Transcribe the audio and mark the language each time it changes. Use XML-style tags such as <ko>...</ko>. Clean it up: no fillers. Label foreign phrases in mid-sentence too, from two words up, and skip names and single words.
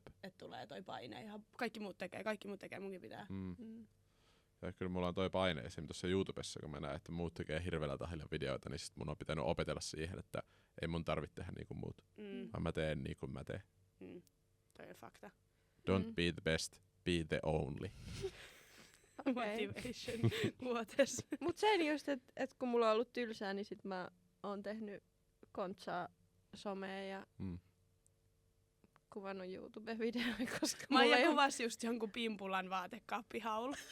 <fi>että tulee toi paine. Ihan kaikki muut tekee, munkin pitää. Mm. Mm. Ja kyllä mulla on toi paine esim. Tuossa YouTubessa, kun mä näen, että muut tekee hirveällä tahdilla videoita, niin sit mun on pitänyt opetella siihen, että ei mun tarvitse tehdä niinku muut. Vaan mä teen niin kuin mä teen. Toi on fakta.</fi> <en>Don't be the best, be the only.</en> <fi>Okei. Motivation. Vuotes. Mut sen just, että kun mulla on ollut tylsää, niin sit mä oon tehnyt kontsaa somea ja kuvannut YouTube-videoita, koska mulla Maija ei oo- kuvasi just jonkun pimpulan vaatekaappihaulu.</fi>